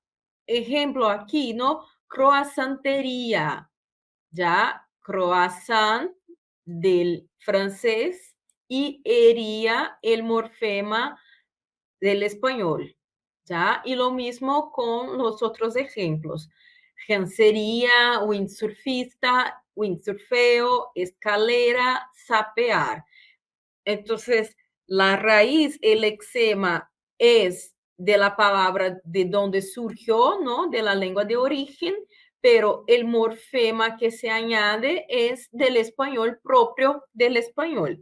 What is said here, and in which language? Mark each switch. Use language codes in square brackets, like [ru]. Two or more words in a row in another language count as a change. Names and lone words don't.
[es] Ejemplo aquí, ¿no? Croissantería, ya, croissant del francés y ería el morfema del español, ¿ya? Y lo mismo con los otros ejemplos. Gencería, windsurfista, windsurfeo, escalera, sapear. Entonces, la raíz, el lexema, es de la palabra de donde surgió, ¿no? De la lengua de origen, pero el morfema que se añade es del español propio del español.